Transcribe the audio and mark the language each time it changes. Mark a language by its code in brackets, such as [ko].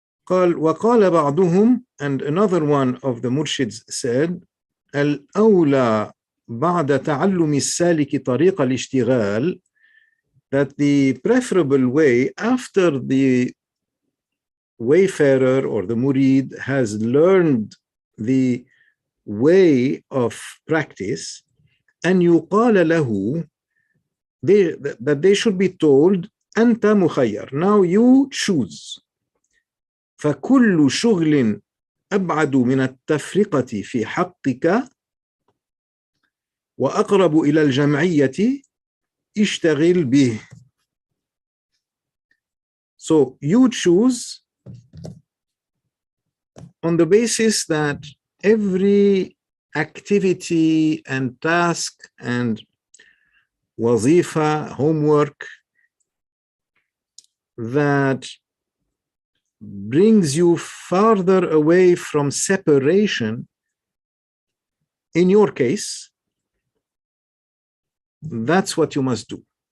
[ar] وقال بعضهم, [en] and another one of the murshids said, [ar] الأولى بعد تعلم السالك طريق الاشتغال, [en] that the preferable way after the wayfarer or the murid has learned the way of practice, [ar] أن يقال له, [en] that they should be told, [ar] أنت مخير, [en] now you choose. [ar] فكل شغل أبعد من التفرقة في حقك وأقرب إلى الجمعية اشتغل به. [en] So you choose on the basis that every activity and task and wazifa, homework, that brings you farther away from separation, in your case, that's what you must do.